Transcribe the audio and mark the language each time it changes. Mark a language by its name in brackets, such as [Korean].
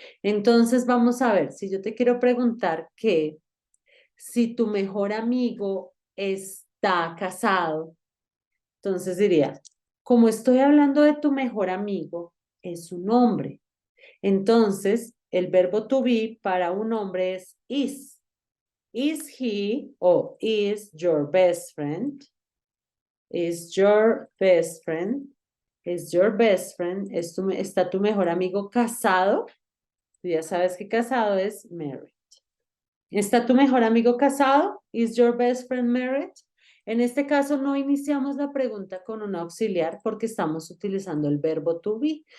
[Spanish] Entonces vamos a ver, si yo te quiero preguntar que si tu mejor amigo está casado, entonces diría, como estoy hablando de tu mejor amigo, es un hombre. Entonces, el verbo to be para un hombre es is. [English] Is he o is your best friend? Is your best friend? Is your best friend? [Spanish] ¿Está tu mejor amigo casado? Tú ya sabes que casado es married. ¿Está tu mejor amigo casado? [English] Is your best friend married? [Spanish] En este caso no iniciamos la pregunta con un auxiliar porque estamos utilizando el verbo to be.